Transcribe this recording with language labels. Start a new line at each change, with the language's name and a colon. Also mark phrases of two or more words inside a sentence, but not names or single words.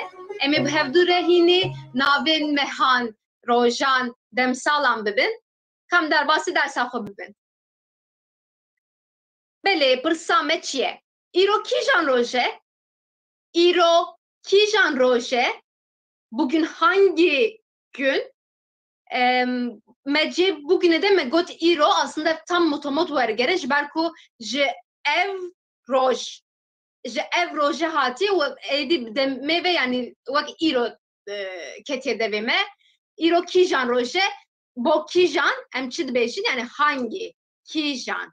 Kurdish: Em ê bi hevdû re hînê navên mehan, rojan, demsalan bibin. Kam derbasî dersa xwe bibin. Belê, pirsa me çi ye? Îro kîjan roj e? Îro kîjan roj e?
Turkish: Bugün hangi gün?
Kurdish: Mecê bugüne de me got îro aslında tam motomot wergere ji ber ku ji ev roj ji ev rojê hatî û êdî demê ve yani wek îro ketiye devê me. Îro kîjan roj e? Bo kîjan em çi dibêjin yani hangi kîjan?